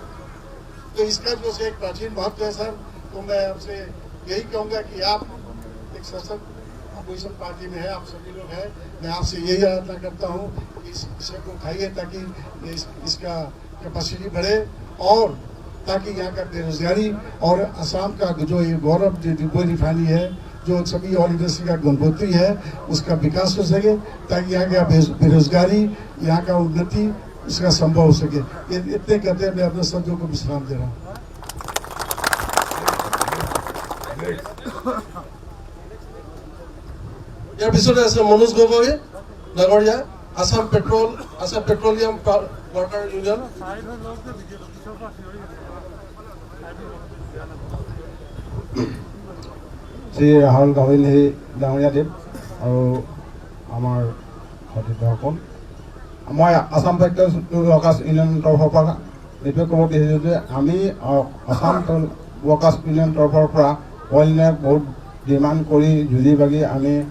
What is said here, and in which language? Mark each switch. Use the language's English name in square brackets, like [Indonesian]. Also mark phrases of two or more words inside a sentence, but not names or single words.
[Hindi] तो इसका जो है एक प्राचीन महत्व है सर। तो मैं आपसे यही कहूँगा कि आप एक सशक्त [English] opposition party [Hindi] में है, आप सभी लोग हैं, मैं आपसे यही आराधना करता हूँ कि इस विषय को उठाइए ताकि इसका कैपेसिटी बढ़े, और ताकि यहाँ का बेरोजगारी और असम का जो ये गौरव डिगबोई रिफाइनरी है, जो सभी [English] oil industry [Hindi] का गंगोत्री है, उसका विकास हो सके, ताकि यहाँ का बेरोजगारी, यहाँ का उन्नति इसका संभव हो सके। ये इतने कहते हैं मैं अपने शब्दों को विश्राम दे रहा हूँ। [Assamese] ইয়াৰ পিছতে আছে মনোজ গগৈ ডাঙৰীয়া, আসাম পেট্ৰলিয়াম ৱৰ্কাৰ ইউনিয়ন। শ্ৰী ৰাহুল গাৱিনী ডাঙৰীয়াদেৱ আৰু আমাৰ সতীৰ্থসকল, মই আসাম পেট্ৰলিয়াম ৱৰ্কাৰ্ছ ইউনিয়নৰ তৰফৰ পৰা এইটোৱে ক'ব বিচাৰিছোঁ যে আমি আসাম ৱৰ্কাৰ্ছ ইউনিয়নৰ তৰফৰ পৰা অইল ইণ্ডিয়াক বহুত ডিমাণ্ড কৰি যুঁজি বাগি আমি